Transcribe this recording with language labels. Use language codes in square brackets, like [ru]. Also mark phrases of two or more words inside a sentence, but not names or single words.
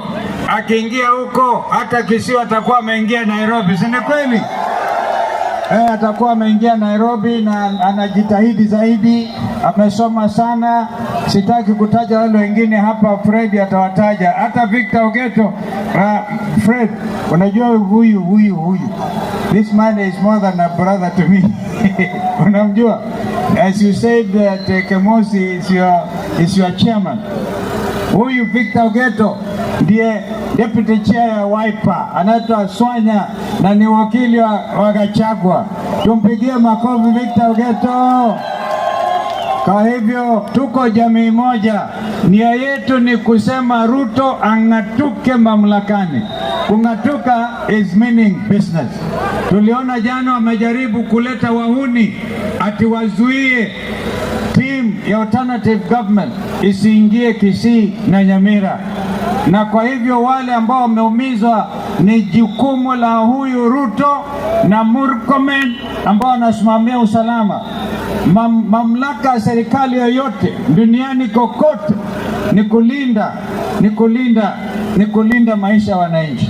[sw] Akiingia huko hata Kisii atakuwa ameingia Nairobi, si ni kweli? Atakuwa ameingia Nairobi na anajitahidi zaidi, amesoma sana. Sitaki kutaja wale wengine hapa, Fred atawataja. Hata Victor Ogeto, Fred, unajua huyu. [en] This man is more than a brother to me. [sw] Unamjua? [en] As you said that Kemosi is your chairman. [sw] Huyu Victor Ogeto ndiye [en] deputy chair [sw] ya Wiper, anaitwa Swanya na ni wakili wa Gachagua. Tumpigie makofi Victor Ogeto. Kwa hivyo tuko jamii moja. Nia yetu ni kusema Ruto ang'atuke mamlakani. [en] Kung'atuka is meaning business. [sw] Tuliona jana wamejaribu kuleta wahuni ati wazuie team ya [en] alternative government [sw] isiingie Kisii na Nyamira. Na kwa hivyo wale ambao wameumizwa ni jukumu la huyu Ruto na Murkomen ambao wanasimamia usalama. Mamlaka ya serikali yoyote duniani kokote ni kulinda maisha ya wananchi.